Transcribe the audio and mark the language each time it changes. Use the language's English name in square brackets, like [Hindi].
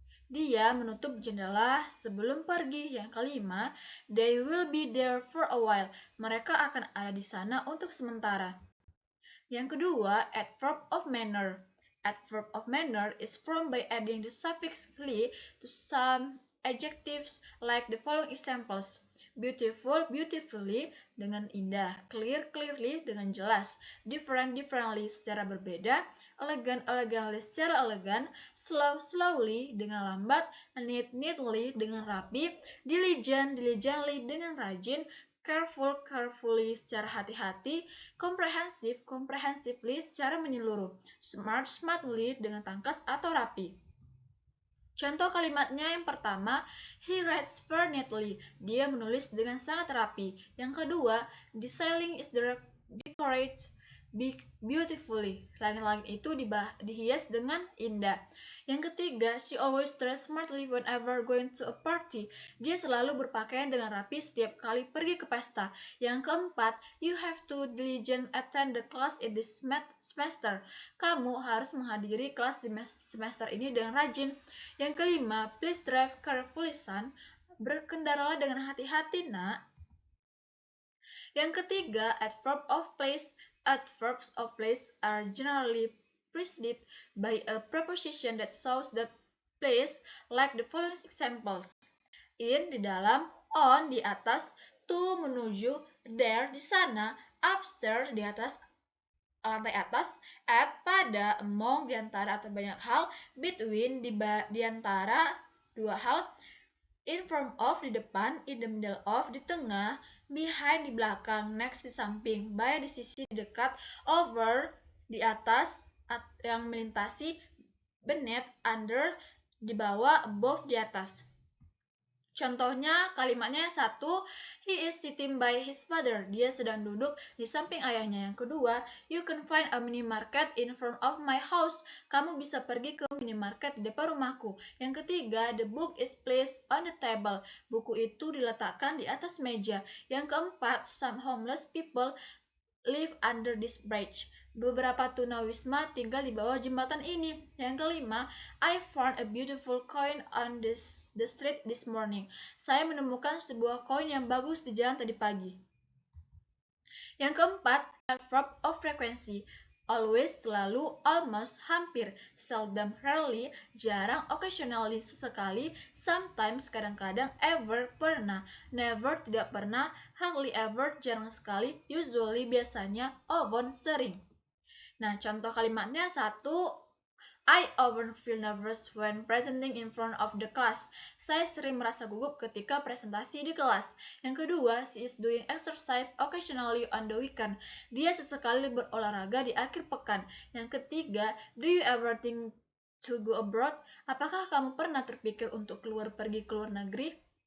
[Indonesian] Dia menutup jendela sebelum pergi. Yang kelima, [English] they will be there for a while. [Indonesian] Mereka akan ada di sana untuk sementara. Yang kedua, adverb of manner. [English] Adverb of manner is formed by adding the suffix "ly" to some adjectives like the following examples. Beautiful, beautifully, [Indonesian] dengan indah. [English] Clear, clearly, [Indonesian] dengan jelas. [English] Different, differently, [Indonesian] secara berbeda. [English] Elegant, elegantly, [Indonesian] secara elegan. [English] Slow, slowly, [Indonesian] dengan lambat. [English] Neat, neatly, [Indonesian] dengan rapi. [English] Diligent, diligently, [Indonesian] dengan rajin. [English] Careful, carefully, [Indonesian] secara hati-hati. [English] Comprehensive, comprehensively, [Indonesian] secara menyeluruh. [English] Smart, smartly, [Indonesian] dengan tangkas atau rapi. Contoh kalimatnya yang pertama, [English] he writes very neatly. [Indonesian] Dia menulis dengan sangat rapi. Yang kedua, [English] the ceiling is decorated beautifully. [Indonesian] Langit-langit itu dihias dengan indah. Yang ketiga, [English] she always dressed smartly whenever going to a party. [Indonesian] Dia selalu berpakaian dengan rapi setiap kali pergi ke pesta. Yang keempat, [English] you have to diligent attend the class in this semester. [Indonesian] Kamu harus menghadiri kelas di semester ini dengan rajin. Yang kelima, [English] please drive carefully, son. [Indonesian] Berkendaralah dengan hati-hati, nak. Yang ketiga, [English] adverb of place. Adverbs of place are generally preceded by a preposition that shows the place, like the following examples. [Indonesian] In, di dalam, on, di atas, to, menuju, there, di sana, upstairs, di atas, lantai atas, at, pada, among, di antara atau banyak hal, between, di antara dua hal, in front of, di depan, in the middle of, di tengah, behind, di belakang, next, di samping, by, di sisi, di dekat, over, di atas, yang melintasi, beneath, under, di bawah, above, di atas. Contohnya kalimatnya yang satu, [English] he is sitting by his father. [Indonesian] Dia sedang duduk di samping ayahnya. Yang kedua, [English] you can find a minimarket in front of my house. [Indonesian] Kamu bisa pergi ke minimarket di depan rumahku. Yang ketiga, [English] the book is placed on the table. [Indonesian] Buku itu diletakkan di atas meja. Yang keempat, [English] some homeless people live under this bridge. [Indonesian] Beberapa tunawisma tinggal di bawah jembatan ini. Yang kelima, [English] I found a beautiful coin on the street this morning. [Indonesian] Saya menemukan sebuah koin yang bagus di jalan tadi pagi. Yang keempat, adverb of frequency. Always, selalu, almost, hampir, seldom, rarely, jarang, occasionally, sesekali, sometimes, kadang-kadang, ever, pernah, never, tidak pernah, hardly ever, jarang sekali, usually, biasanya, often, sering. Nah, contoh kalimatnya satu, [English] I often feel nervous when presenting in front of the class. [Indonesian] Saya sering merasa gugup ketika presentasi di kelas. Yang kedua, [English] she is doing exercise occasionally on the weekend. [Indonesian] Dia sesekali berolahraga di akhir pekan. Yang ketiga, [English] do you ever think to go abroad? [Indonesian] Apakah kamu pernah terpikir untuk pergi ke luar negeri?